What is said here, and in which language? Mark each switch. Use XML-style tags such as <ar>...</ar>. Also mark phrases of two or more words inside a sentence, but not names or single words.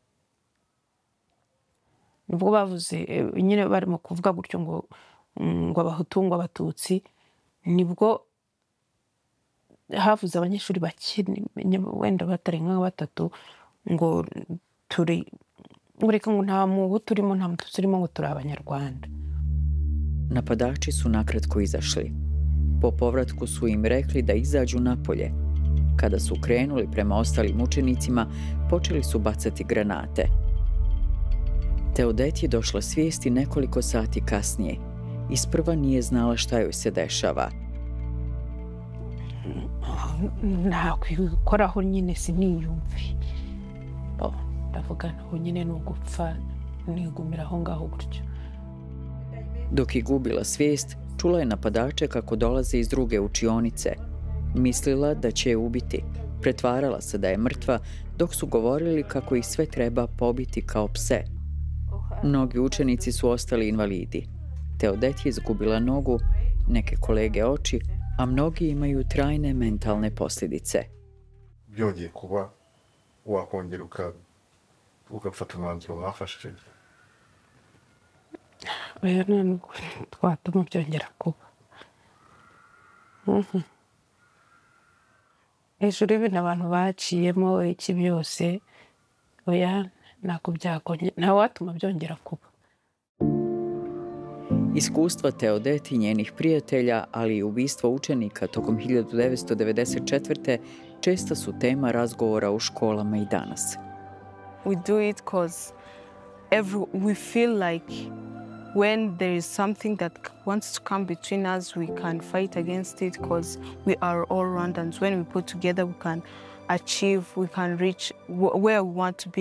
<rw>Nibwo bavuze nyine barimo kuvuga gutyo ngo abahutu ngo abatutsi, nibwo havuze abanyeshuri bake wenda batarenga batatu ngo turi ureka ngo nta muhutu urimo nta mututsi urimo ngo turi Abanyarwanda.</rw> <bs>Napadači su nakratko izašli. Po povratku su im rekli da izađu napolje. Kada su krenuli prema ostalim učenicima, počeli su bacati granate. Teodeti je došla svijesti nekoliko sati kasnije. Isprva nije znala šta joj se dešava.</bs> <rw>Nakwikoraho nyine siniyumvi. Ndavuga naho nyine ni ugupfa nigumira aho ngaho gutyo.</rw> <bs>Dok je gubila svijest, čula je napadače kako dolaze iz druge učionice. Mislila da će je ubiti. Pretvarala se da je mrtva, dok su govorili kako ih sve treba pobiti kao pse. Mnogi učenici su ostali invalidi. Teodet je izgubila nogu, neke kolege oči, a mnogi imaju trajne mentalne posljedice.</bs> <rw>Byongeye kuba wakongera ugafata umwanzuro wafashe. Oya none twatuma byongera kuba. Hejuru y'ibintu abantu baciyemo iki byose, oya nako byakongera, nta watuma byongera kuba.</rw> <bs>Iskustva Teodet i njenih prijatelja, ali i ubistvo učenika tokom 1994. česta su tema razgovora u školama i danas.</bs> <en>We do it because we feel like when there is something that wants to come between us, we can fight against it because we are all Rwandans. When we put together, we can achieve, we can reach where we want to be.</en>